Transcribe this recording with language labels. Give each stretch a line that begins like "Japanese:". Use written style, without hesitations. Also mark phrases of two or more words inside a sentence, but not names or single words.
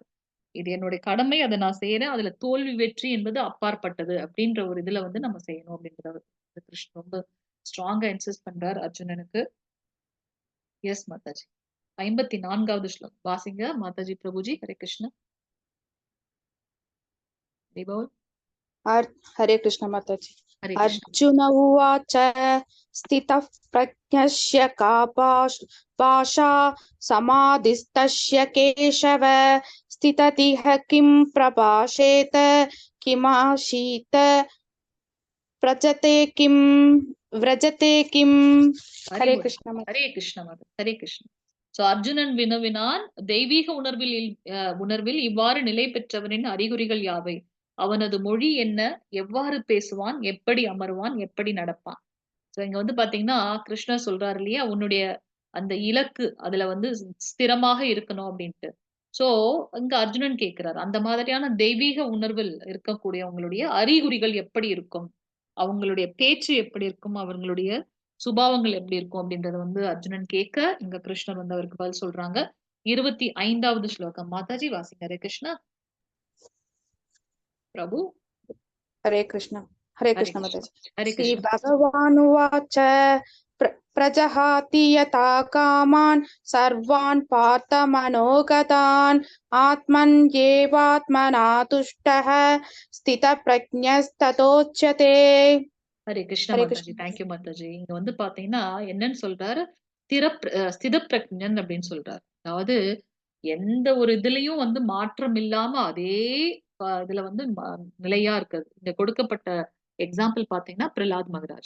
Tamil: இது என்னுடைய கடமை, அதை நான் செய்யறேன். அதுல தோல்வி வெற்றி என்பது அப்பாற்பட்டது அப்படின்ற ஒரு இதுல வந்து நம்ம செய்யணும் அப்படின்றத கிருஷ்ணன் ரொம்ப
English: stronga insist
Tamil: பண்றார் அர்ஜுனனுக்கு. எஸ் மாதாஜி. 54வது ஸ்லோகம் வாசிங்க மாதாஜி பிரபுஜி. ஹரே கிருஷ்ணா. ஹரே கிருஷ்ண மாதாஜி। ஹரே கிருஷ்ணா.
Sanskrit: अर्जुन उवाच स्थितः प्रज्ञस्य का भाषा समाधिस्तस्य केशव स्थिततिह किं प्रभाषेत किमाशीत व्रजते किं।
Tamil: ஹரே கிருஷ்ண மாதா। ஹரே கிருஷ்ணா மாதா. ஹரே கிருஷ்ணா. சோ அர்ஜுனன் வினவினான், தெய்வீக உணர்வில் இவ்வாறு நிலை பெற்றவனின் அறிகுறிகள் யாவை? அவனது மொழி என்ன? எவ்வாறு பேசுவான்? எப்படி அமருவான்? எப்படி நடப்பான்? சோ இங்க வந்து பாத்தீங்கன்னா கிருஷ்ணர் சொல்றாரு இல்லையா, உன்னுடைய அந்த இலக்கு அதுல வந்து ஸ்திரமாக இருக்கணும் அப்படின்ட்டு. சோ இங்க அர்ஜுனன் கேட்கிறார், அந்த மாதிரியான தெய்வீக உணர்வில் இருக்கக்கூடிய உங்களுடைய அறிகுறிகள் எப்படி இருக்கும் அவங்களுடைய பேச்சு எப்படி இருக்கும், அவங்களுடைய சுபாவங்கள் எப்படி இருக்கும் அப்படின்றத வந்து அர்ஜுனன் கேட்க இங்க கிருஷ்ணர் வந்து அவருக்கு பதில் சொல்றாங்க. 25வது ஸ்லோகம் மாதாஜி வாசிங்க. ஹரே கிருஷ்ணா. பிரபு. ஹரே கிருஷ்ண ஹரே माताजी கிருஷ்ணா. ஹரே श्री கிருஷ்ணா.
Sanskrit: भगवानुवाच प्रजहाति यथा कामान् सर्वान् पार्थमनोगतान् आत्मन्येवात्मना तुष्टः स्थितप्रज्ञस्ततोच्यते.
Tamil: ஹரே கிருஷ்ண हरे மாதாஜி. कृष्ण தேங்க்யூ மாதாஜி. இங்க வந்து பாத்தீங்கன்னா என்னன்னு சொல்றாரு, ஸ்தித பிரஜன் அப்படின்னு சொல்றாரு. அதாவது எந்த ஒரு இதுலயும் வந்து மாற்றம் இல்லாம அதே இதுல வந்து நிலையா இருக்குது. இங்க கொடுக்கப்பட்ட எக்ஸாம்பிள் பாத்தீங்கன்னா பிரலாத் மகராஜ்.